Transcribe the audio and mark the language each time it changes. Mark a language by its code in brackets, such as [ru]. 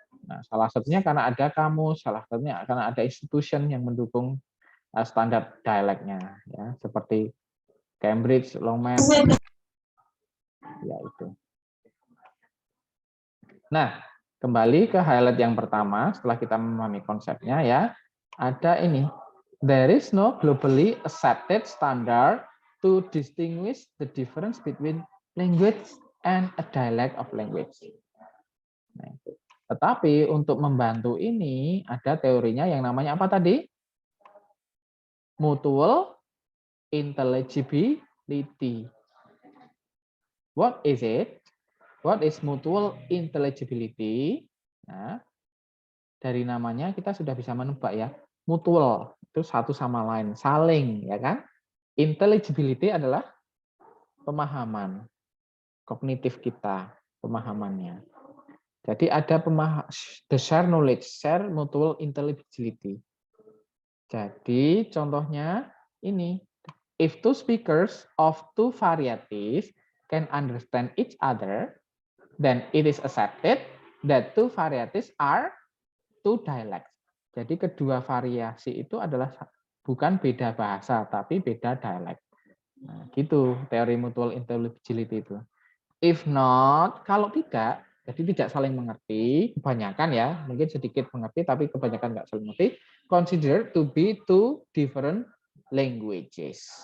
[id] Nah, salah satunya karena ada kamus, salah satunya karena ada institution yang mendukung standar dialeknya ya, seperti Cambridge, Longman, ya itu. Nah, kembali ke highlight yang pertama setelah kita memahami konsepnya ya, ada ini. [en] There is no globally accepted standard to distinguish the difference between language and a dialect of language. [id] Nah, itu. Tetapi untuk membantu ini ada teorinya yang namanya apa tadi? [en] Mutual intelligibility. What is it? What is mutual intelligibility? [id] Nah, dari namanya kita sudah bisa menebak ya. Mutual itu satu sama lain, saling ya kan? Intelligibility adalah pemahaman kognitif kita, pemahamannya. Jadi ada [en] the share knowledge, share mutual intelligibility. [id] Jadi contohnya ini, [en] if two speakers of two varieties can understand each other, then it is accepted that two varieties are two dialects. [id] Jadi kedua variasi itu adalah bukan beda bahasa, tapi beda dialek. Nah, gitu teori mutual intelligibility itu. [en] If not, [id] kalau tidak, jadi tidak saling mengerti, kebanyakan ya, mungkin sedikit mengerti, tapi kebanyakan nggak saling mengerti, [en] consider to be two different languages.